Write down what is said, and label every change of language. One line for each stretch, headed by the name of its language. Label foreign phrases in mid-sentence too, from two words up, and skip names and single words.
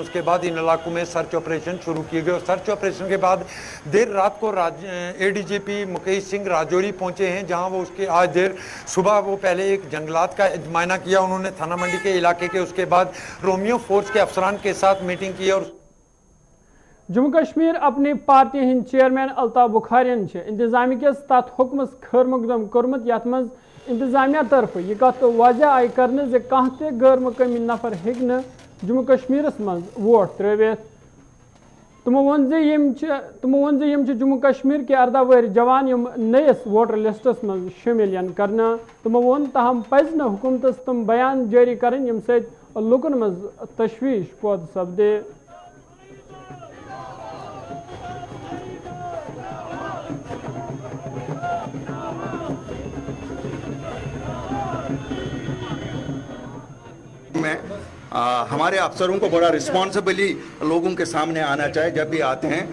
Hindi: उसके बाद इन इलाकों में
English: search operation
Hindi: शुरू किए गए और
English: search operation
Hindi: के बाद देर रात को ADGP मुकेश सिंह राजौरी पहुंचे हैं, जहां वो उसके आज देर सुबह वो पहले एक जंगलात का मायना किया उन्होंने थाना मंडी के इलाके के। उसके बाद रोमियो फोर्स के अफसरान के साथ मीटिंग की और
Kashmiri: जम्मू कश्मीर अपनी पार्टी हिंद चेयरमैन अल्ताफ बुखारियन इंतजामी किस तथ हुक्मस खैर मकदम कर्मुत यथ मज इंतजामिया तरफ यह कत वजह आई करने जे कह ते गैर मुकामी नफर हेक्न जम्मू कश्मीर मज वोट त्रित तमो वोन जे जम्मू कश्मीर के 18 वहरी जवान यम नयस वोटर लिस्टस मज शामिल करना तमो वोन तहम पज न हुकूमतस तम बयान जारी करें यम सत लुकन मज तशवीश पौध सपदे।
Hindi: हमारे अफसरों को बड़ा रिस्पॉन्सिबली लोगों के सामने आना चाहिए जब भी आते हैं।